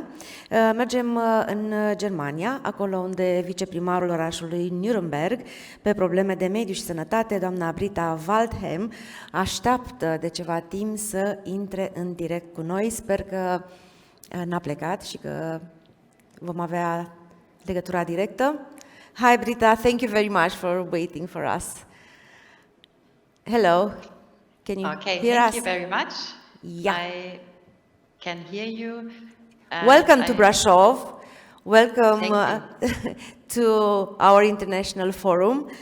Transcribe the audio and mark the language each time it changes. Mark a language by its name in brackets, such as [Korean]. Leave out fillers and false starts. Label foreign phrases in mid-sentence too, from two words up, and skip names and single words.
[Romanian] Mergem în Germania, acolo unde viceprimarul orașului Nuremberg, pe probleme de mediu și sănătate, doamna Britta WALTHELM, așteaptă de ceva timp să intre în direct cu noi. Sper că n-a plecat și că vom avea legătura directă. [English] Hi Britta, thank you very much for waiting for us. Hello, can you hear us? Thank you very much. Yeah. I can hear you. Welcome to Brasov. Welcome to our international forum.